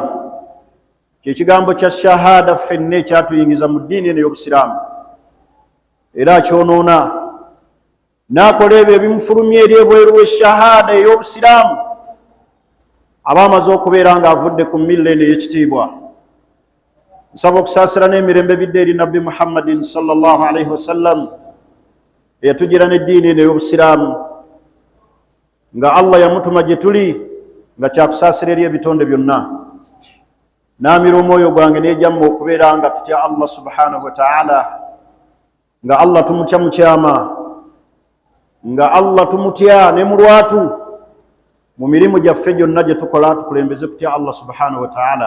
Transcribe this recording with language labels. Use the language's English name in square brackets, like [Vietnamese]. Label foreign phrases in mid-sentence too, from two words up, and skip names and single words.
[Ganda] Kyekigambo kya shahada ffenna ekyatuyingiza mu ddiini eno ey'Obusiraamu, era akyonoona n'akola ebyo ebimufulumya eri ebweru w'eshahada ey'Obusiraamu aba amaze okubeera ng'avudde ku milla eno ey'ekitiibwa. Nsaba okusaasira n'emirembe bidde eri Nabbi Muhammadin [Arabic] صلى الله عليه وسلم [Ganda] eyatugira n'eddiini eno ey'Obusiraamu, nga Allah yamutuma gye tuli nga kyakusaasira eri ebitonde byonna. Naamira omwoyo gwange n'ejjamma okubeera nga tutya Allah [Arabic] سبحانه وتعالى, [Ganda] nga Allah tumutya mu kyama, nga Allah tumutya ne mu lwatu, mu mirimu gyaffe gyonna gye tukola tukulembeze kutya Allah [Arabic] سبحانه وتعالى.